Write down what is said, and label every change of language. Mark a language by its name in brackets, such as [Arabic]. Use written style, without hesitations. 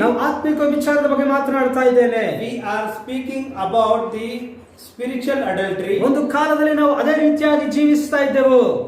[Kannada] ನಾವು ಆತ್ಮಿಕ ವಿಚಾರದ ಬಗ್ಗೆ ಮಾತನಾಡ್ತಾ ಇದ್ದೇನೆ. [English] We are speaking about the spiritual adultery. [Kannada] ಒಂದು ಕಾಲದಲ್ಲಿ ನಾವು ಅದೇ ರೀತಿಯಾಗಿ ಜೀವಿಸ್ತಾ ಇದ್ದೆವು.